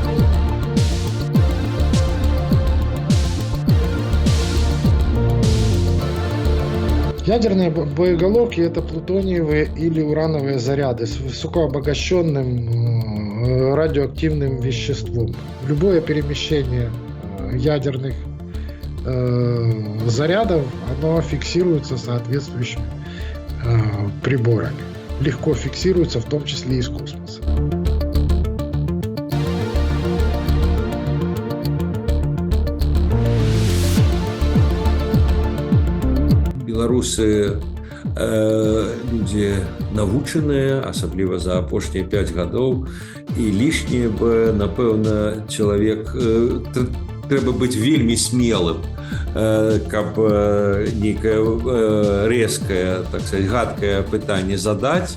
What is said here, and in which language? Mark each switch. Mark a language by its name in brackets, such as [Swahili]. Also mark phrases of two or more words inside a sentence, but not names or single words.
[Russian] Ядерные боеголовки – это плутониевые или урановые заряды с высокообогащенным радиоактивным веществом. Любое перемещение ядерных зарядов, оно фиксируется соответствующими приборами. Легко фиксируется, в том числе и из космоса. [Belarusian] Беларусы людзі навучаныя, асабліва за апошнія 5 гадоў, і лішняе бы, напэўна, чалавек трэба быць вельмі смелым, каб нейкае рэзкае, [Russian] так сказать, [Belarusian] гадкае пытанне задаць.